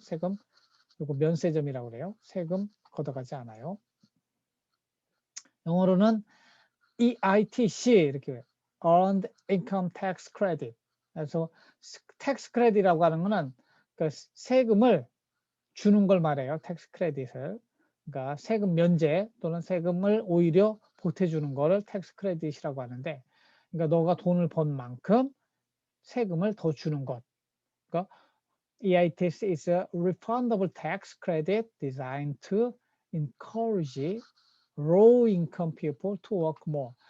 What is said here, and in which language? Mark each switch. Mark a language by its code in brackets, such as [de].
[ko] 세금, 이거 면세점이라고 그래요. 세금 걷어가지 않아요. 영어로는 EITC 이렇게 Earned Income Tax Credit. 그래서 텍스 크레딧이라고 하는 거는 그 세금을 주는 걸 말해요. 텍스 크레딧을. 그러니까 세금 면제 또는 세금을 오히려 보태주는 거를 텍스 크레딧이라고 하는데, 그러니까 너가 돈을 번 만큼 세금을 더 주는 것. [en] 그러니까 EITC is a refundable tax credit designed to encourage low income people to work more.